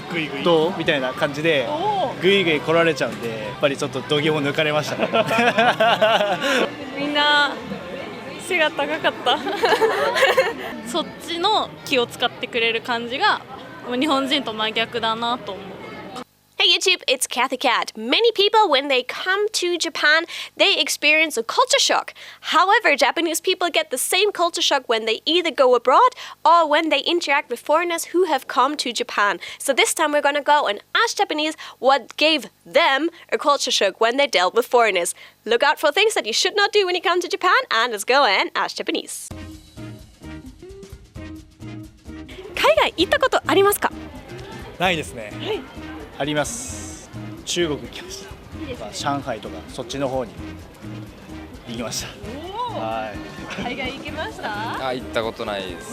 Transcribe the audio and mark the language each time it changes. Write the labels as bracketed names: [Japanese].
[Japanese] グイグイどうみたいな感じでグイグイ来られちゃうんで、やっぱりちょっと度肝抜かれましたね。みんな背が高かったそっちの気を使ってくれる感じが日本人と真逆だなと思う。 [English] Hey YouTube, it's Kathy Cat. Many people, when they come to Japan, they experience a culture shock. However, Japanese people get the same culture shock when they either go abroad or when they interact with foreigners who have come to Japan. So this time we're gonna go and ask Japanese what gave them a culture shock when they dealt with foreigners. Look out for things that you should not do when you come to Japan, and let's go and ask Japanese. [Japanese] 海外行ったことありますか？ないですね。あります。中国行きました。上海とかそっちの方に行きました。はい。海外行きました？行ったことないです。